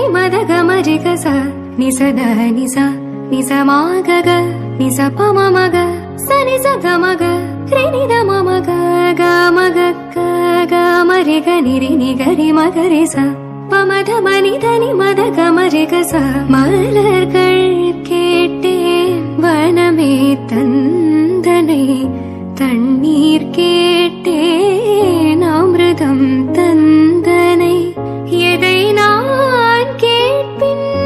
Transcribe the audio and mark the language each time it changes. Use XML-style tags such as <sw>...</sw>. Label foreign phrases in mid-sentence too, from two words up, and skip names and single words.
<ta>మద గమరి గ స ని స ధ ని స మాగ గ ని స ప మ మగ సని స గ మగ రి ని ద మ మగ గ మగ క గ మరి గ ని రి ని గ రి మగ రి స பமத மனிதனி மத கமரிக ச மலர்கள் கேட்டேன் வனமே தந்தனை தண்ணீர் கேட்டேன் அமிர்தம் தந்தனை எதை நான் கேட்பின்</ta>